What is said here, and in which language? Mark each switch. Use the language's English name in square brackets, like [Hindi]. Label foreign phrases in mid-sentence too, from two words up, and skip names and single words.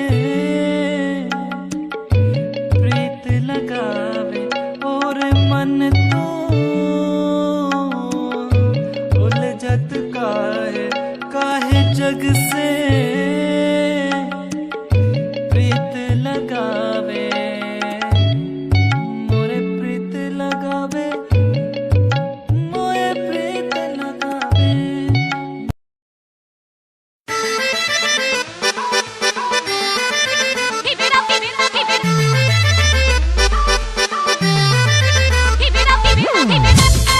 [Bhojpuri] प्रीत लगावे और मन तू उलझत काहे काहे जग से, प्रीत लगावे मोरे प्रीत लगावे, मोरे प्रीत लगावे। [English] Keep it up, keep it up, keep it up. Keep it up, keep it up, keep it up.